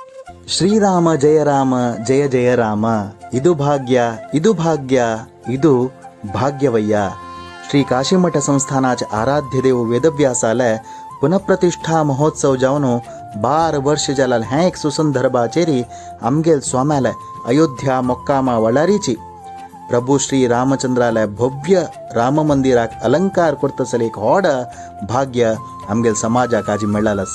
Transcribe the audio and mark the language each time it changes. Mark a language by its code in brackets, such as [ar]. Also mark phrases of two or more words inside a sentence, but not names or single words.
[kn] ಶ್ರೀರಾಮ ಜಯ ರಾಮ ಜಯ ಜಯ ರಾಮ, ಇದು ಭಾಗ್ಯ ಇದು ಭಾಗ್ಯ ಇದು ಭಾಗ್ಯವಯ್ಯ. [kok] श्री काशीमठ संस्थानाचे आराध्य देव वेदव्यासाला पुनःप्रतिष्ठा महोत्सव जावन 12 वर्ष जालाल. हें एक सुसंदर बाचेरी आमगेल स्वाम्याला अयोध्या मोक्कामा वळारीची प्रभू श्री रामचंद्राला भव्य राम मंदिराक अलंकार करतसले एक व्हड भाग्य आमगेल समाजाक आजी मेळ्ळालस.